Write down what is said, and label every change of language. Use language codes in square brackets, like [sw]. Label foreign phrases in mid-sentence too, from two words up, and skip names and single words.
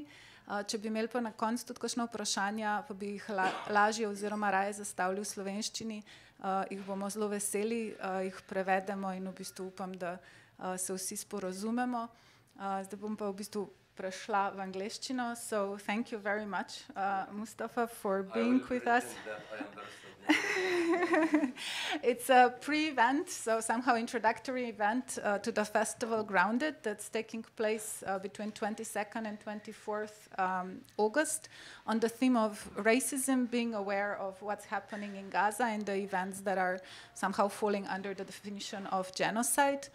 [sl] Če bi imeli pa na koncu tudi kakšna vprašanja, pa bi jih lažje oziroma raje zastavili v slovenščini, jih bomo zelo veseli, jih prevedemo in v bistvu upam, da se vsi sporazumemo. Zdaj bom pa v bistvu prešla v angleščino. [en] So thank you very much, Mustafa, for being with us. It's a pre-event, so somehow introductory event to the festival Grounded that's taking place between 22nd and 24th August on the theme of racism, being aware of what's happening in Gaza and the events that are somehow falling under the definition of genocide.